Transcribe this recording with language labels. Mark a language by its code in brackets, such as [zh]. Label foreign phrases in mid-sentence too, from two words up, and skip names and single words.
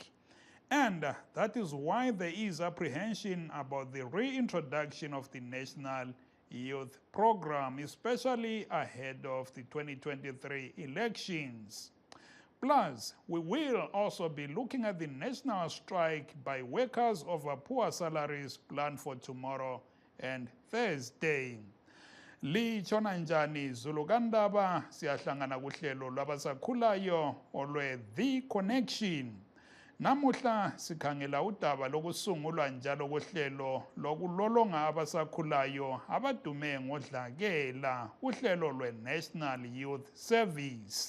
[en] And that is why there is apprehension about the reintroduction of the National Youth Program, especially ahead of the 2023 elections. Plus, we will also be looking at the national strike by workers over poor salaries planned for tomorrow and Thursday. [nd] Litshona njani Zulu kandaba siyahlangana kuhlelo lwabasakhulayo olwe The Connection. Namuhla sikhangela udaba lokusungulwa njalo kohlelo lokulolonga abasakhulayo abadume ngodlakela uhlelo lwe-National Youth Service.